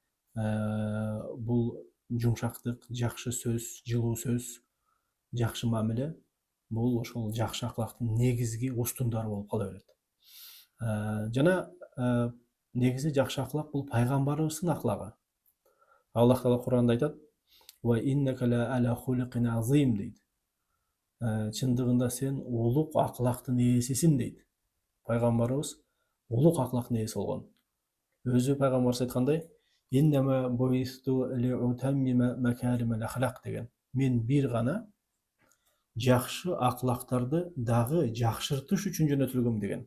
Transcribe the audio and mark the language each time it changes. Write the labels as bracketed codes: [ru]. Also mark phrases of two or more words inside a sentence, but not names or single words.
[ky] Бул жумшактык, жакшы сөз, жылуу сөз, жакшы мамиле бул ошол жакшы аклактын негизги устундары болуп кала берет. Жана негизи жакшы аклак бул пайгамбарыбыздын аклагы. Аллах Таала Куранда айтат: [ar] "وإنك لعلى خلق عظيم" дейт. [ky] Чындыгында сен улук аклактын ээсисиң дейт. Пайгамбарыбыз улук аклактын ээси болгон. Өзү пайгамбарыбыз айткандай: [ar] "إنما بعثت لأتمم مكارم الأخلاق" деген. [ky] Мен бир гана жакшы аклактарды дагы жакшыртыш үчүн жөнөтүлгөм деген.